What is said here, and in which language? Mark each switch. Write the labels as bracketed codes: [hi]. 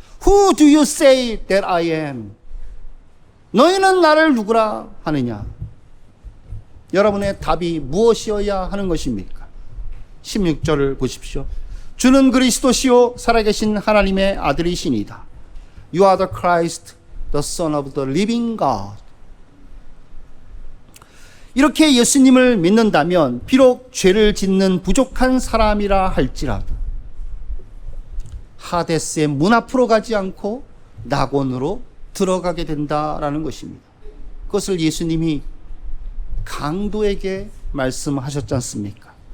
[en] Who do you say that I am? [ko] 너희는 나를 누구라 하느냐? 여러분의 답이 무엇이어야 하는 것입니까? 16절을 보십시오. 주는 그리스도시요 살아계신 하나님의 아들이시니다. [en] You are the Christ, the Son of the living God. [ko] 이렇게 예수님을 믿는다면 비록 죄를 짓는 부족한 사람이라 할지라도 하데스의 문 앞으로 가지 않고 낙원으로 들어가게 된다라는 것입니다. 그것을 예수님이 강도에게 말씀하셨지 않습니까?